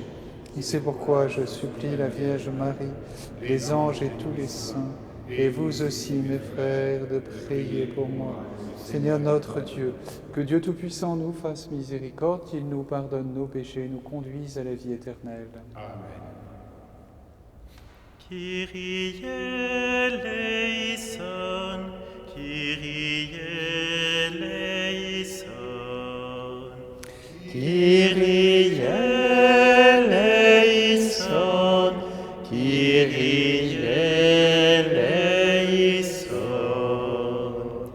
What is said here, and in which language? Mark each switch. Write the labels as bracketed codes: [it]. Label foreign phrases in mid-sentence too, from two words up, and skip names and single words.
[fr] Et c'est pourquoi je supplie la Vierge Marie, les anges et tous les saints, et vous aussi, mes frères, de prier pour moi. Seigneur notre Dieu, que Dieu Tout-Puissant nous fasse miséricorde, qu'il nous pardonne nos péchés et nous conduise à la vie éternelle. Amen. [el] Κύριε ἐλέησον, Κύριε ἐλέησον, Κύριε ἐλέησον, Κύριε ἐλέησον.